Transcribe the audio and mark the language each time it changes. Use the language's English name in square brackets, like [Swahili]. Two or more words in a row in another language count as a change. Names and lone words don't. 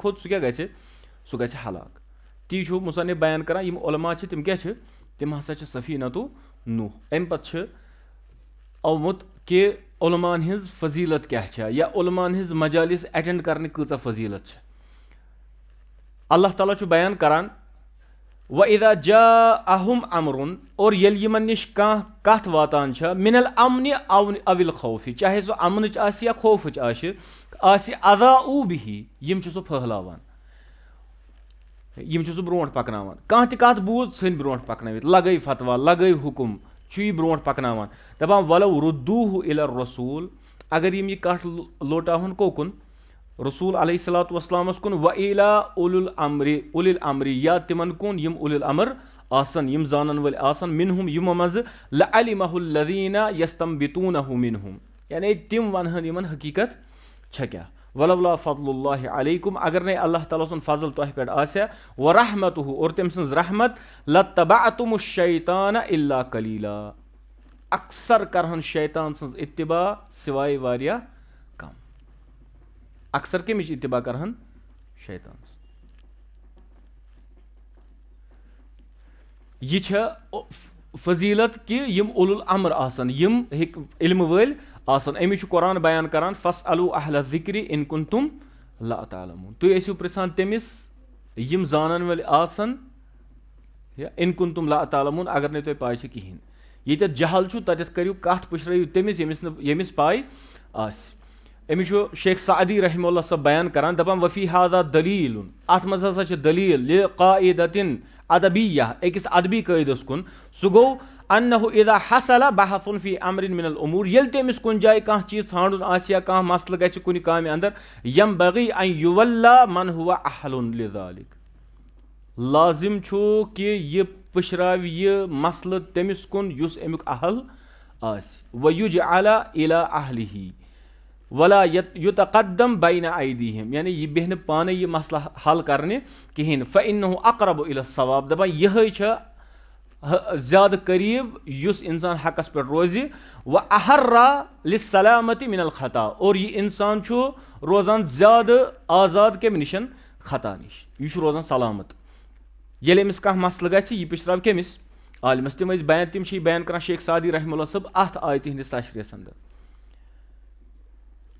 [Kashmiri] کھوٚت سُہ کیٛاہ گژھِ سُہ گژھِ ہلاک تی چھُ مُصنِف بیان کران یِم علما چھِ تِم کیٛاہ چھِ تِم ہسا چھِ سفیٖنۃ نوح اَمہِ پتہٕ چھِ آمُت کہِ علماہن ہِنٛز فضیٖلت کیٛاہ چھےٚ یا علماہن ہِنٛز مجالِس ایٹینڈ کرنٕچ کۭژاہ فضیٖلت چھِ اللہ تعالیٰ چھُ بیان کران [Arabic] وَإِذَا جَاءَهُمْ أَمْرٌ [Kashmiri] اور ییٚلہِ یِمن نِش کانٛہہ کتھ واتان چھےٚ [Arabic] مِنَ الْأَمْنِ أَوِ الْخَوْفِ [Kashmiri] چاہے سُہ اَمنٕچ آسہِ یا خوفٕچ آسہِ [Arabic] اَضاءُ بِهِ [Kashmiri] یِم چھِ سُہ پھٔہلاوان یِم چھِ سُہ برونٛٹھ پکناوان کانٛہہ تہِ کتھ بوٗز ژھٕنۍ برونٛٹھ پکنٲوِتھ لگٲے فتوا لگٲے حُکُم چھُ یہِ برونٛٹھ پکناوان دپان [Arabic] وَلو رُدوٗہ إِلَى الرسوٗل [Kashmiri] اگر یِم یہِ کتھ لوٹاوہن کوکُن رسوٗل [Arabic] علیہ الصلاتُ وسلامس [Kashmiri] کُن [Arabic] وَإِلَى أُولِي الْأَمْرِ [Kashmiri] یا تِمن کُن یِم [Arabic] اُولِی الْأَمر [Kashmiri] آسن یِم زانن وٲلۍ آسن مِنہُم یِمو منٛزٕ [Arabic] لَعَلِمَہُ الَّذِیٖنَ یَسْتَنبِطُونَہُ مِنہُم [Kashmiri] یعنی تِم وَنہن یِمن حقیٖقت چھےٚ کیٛاہ [Arabic] وَلَوْلَا فَضْلُ اللہِ عَلَیکُم [Kashmiri] اگر نے اللہ تعالیٰ سُنٛد فضل تۄہہِ پٮ۪ٹھ آسہِ ہا وَرحمتُہ اور تٔمۍ سٕنٛز رحمت [Arabic] لَتَّبَعْتُمُ الشَّیطانَ إِلَّا قَلیٖلًا [Kashmiri] اکثر کرہن شیطان سٕنٛز اِتِباع سِوایے واریاہ کم اکثر کمِچ اِتِباع کرہن شیطان یہِ چھےٚ فضیٖلت کہِ یِم [Arabic] اُولُو الْأَمر [Kashmiri] آسن یِم علمہٕ وٲلۍ آسن أمِس چھُ قۄران بیان کران [Arabic] فَاسْأَلُوا أَہْلَ الذِّکْرِ إِن کُنتُم لَا تَعْلَمُونَ [Kashmiri] تُہۍ ٲسِو پرژھان تٔمِس یِم زانن وٲلۍ آسن [Arabic] اِن کُنتُم لَا تَعْلَمُونَ [Kashmiri] اگر نہٕ تۄہہِ پاے چھِ کِہینۍ ییٚتٮ۪تھ جہل چھُ تتٮ۪تھ کٔرِو کتھ پُشرٲیِو تٔمِس ییٚمِس پاے آسہِ أمِس چھُ شیخ سعدی [Arabic] رحمہ اللہ [Kashmiri] صٲب بیان کران دپان [Arabic] وفی ہاذا دلیٖل [Kashmiri] اتھ منٛز ہسا چھِ دلیٖل [Arabic] لِقاعِدَتٍ ادبیہ [Kashmiri] أکِس ادبی قٲیدس کُن سُہ گوٚو [Arabic] انہُ اذا حصل بحثٌ فی امرٍ من [Kashmiri] الامور ییٚلہِ تہِ أمِس کُنہِ جایہِ کانٛہہ چیٖز ژھانڈُن آسہِ یا کانٛہہ مسلہٕ گژھِ کُنہِ کامہِ انٛدر [Arabic] ینبغی ان یُوَلّا من هو اہل لذالک [Kashmiri] لازم چھُ کہِ یہِ پُشراوِ یہِ مسلہٕ تٔمِس کُن یُس امیُک اہل آسہِ [Arabic] وَیُجعَلَ إِلَى أَہلِهِ وَلا یُتَقَدَّم بَینَ أَیدِیہِم [Kashmiri] یعنی یہِ بیٚہہِ نہٕ پانے یہِ مسلہٕ حل کرنہِ کِہینۍ [Arabic] فَإِنَّهُ أَقرَبُ إِلَى الصَّوَاب [Kashmiri] دپان یِہے چھےٚ زیادٕ قریٖب یُس انسان حقس پٮ۪ٹھ روزِ [Arabic] وَأَحَرَّ لِلسَّلامَةِ مِنَ الخطا [Kashmiri] اور یہِ انسان چھُ روزان زیادٕ آزاد کمہِ نِش خطا نِش یہِ چھُ روزان سلامت ییٚلہِ أمِس کانٛہہ مسلہٕ گژھِ یہِ پُشراو کٔمِس عالمس تِم چھِ یہِ بیان کران شیخ سعدی [Arabic] رحمہ اللہ [Kashmiri] صٲب اتھ آیتہِ ہِنٛدِس تشریحس انٛدر